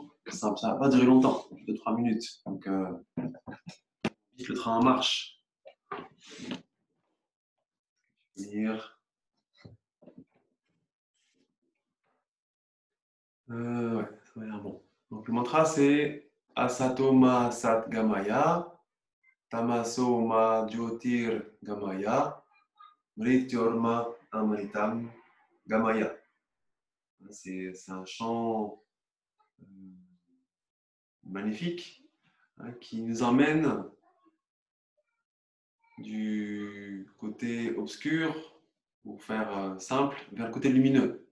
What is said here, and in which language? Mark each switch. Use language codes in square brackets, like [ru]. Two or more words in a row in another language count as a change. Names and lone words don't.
[fr] Ça ne va pas durer longtemps, 2-3 minutes. Donc, vite le train en marche. Lire. Ouais, ça va l'air bon. Donc, le mantra, c'est [sa] Asato Ma Sat Gamaya, Tamaso Ma Jyotir Gamaya, Mrityorma Amritam Gamaya. [fr] C'est un chant magnifique hein, qui nous emmène du côté obscur, pour faire simple, vers le côté lumineux.